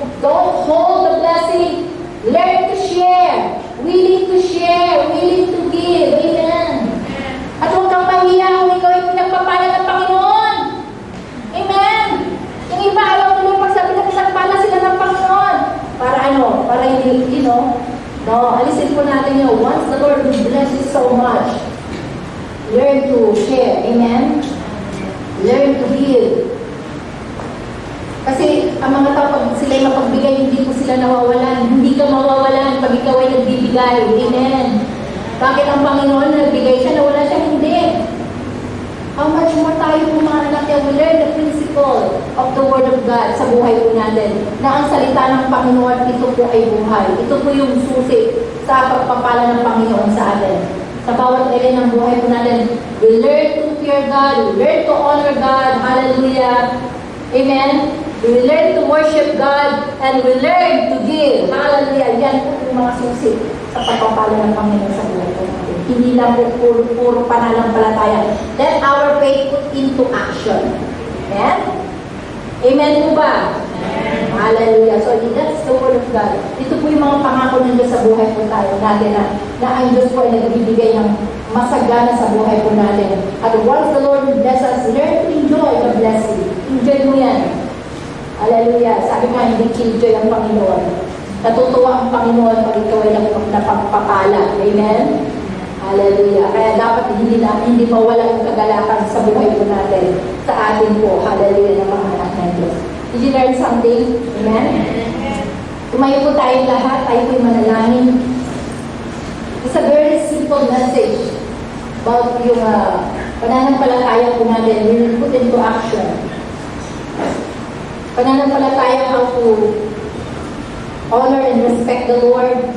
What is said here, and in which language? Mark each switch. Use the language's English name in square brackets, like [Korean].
[English] Don't hold the blessing. Learn to share. Willing to share. Willing to give. Amen. [Filipino] At huwag kang mahiya kung ikaw ay pinagpapala ng Panginoon. Amen. Yung iba, alam mo yung pagsabi ng isang pala sila ng Panginoon. Para ano? Para hindi, no, alisin po natin yun. [English] Once the Lord will bless you so much, learn to share. Amen? Learn to give. [Filipino] Kasi ang mga tao, pag sila'y mapagbigay, hindi po sila nawawalan. Hindi ka mawawalan pag ikaw ay nagbibigay. Amen? Bakit ang Panginoon nagbigay siya, nawala siya? Hindi. [English] How much more [Filipino] tayo po mga anak niya, [English] we learn the principle of the Word of God [Filipino] sa buhay po natin. Na ang salita ng Panginoon, ito po ay buhay. Ito po yung susi sa pagpapala ng Panginoon sa atin. Sa bawat area ng buhay po natin, [English] we learn to fear God, we learn to honor God, hallelujah, amen. We learn to worship God, and we learn to give, hallelujah. [Filipino] Yan po yung mga susi sa pagpapala ng Panginoon sa buhay po natin. Hindi lang po puro pananampalataya. [English] Let our faith put into action. Amen? Amen po ba? Amen. Hallelujah. So, that's the Word of God. [Filipino] Ito po yung mga pangako ng Diyos sa buhay po tayo natin na ang Diyos po ay nagbibigay ng masagana sa buhay po natin. [English] At once the Lord bless us, learn to enjoy the blessing. [Filipino] Enjoy mo yan. Hallelujah. Sabi nga, hindi killjoy ang Panginoon. Natutuwa ang Panginoon pag ikaw ay napapala. Amen? Hallelujah. Kaya dapat hindi mawala yung kagalakan sa buhay po natin, sa atin po. Hallelujah ng mga anak ng Diyos. [English] Did you learn something? Amen? [Filipino] Tumayo po tayong lahat. Tayo po'y manalangin. [English] It's a very simple message about [Filipino] yung pananampalataya po natin. [English] We will put into action. Pananampalataya, how to honor and respect the Lord.